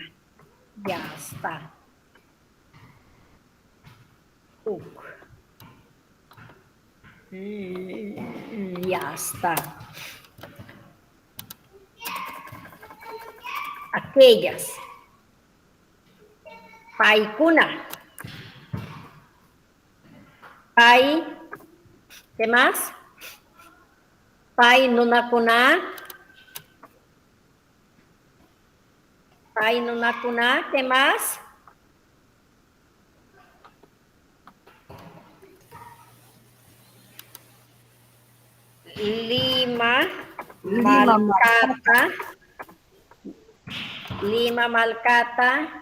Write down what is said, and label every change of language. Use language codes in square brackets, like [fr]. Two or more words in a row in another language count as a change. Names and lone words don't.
[es] Ya está. Ya está. Aquellas. [qu] Paikuna. Pai. [es] ¿Qué más? [qu] Pai nunakuna. Pai nunakuna. [es] ¿Qué más? Lima, Malcata. Lima, Malcata.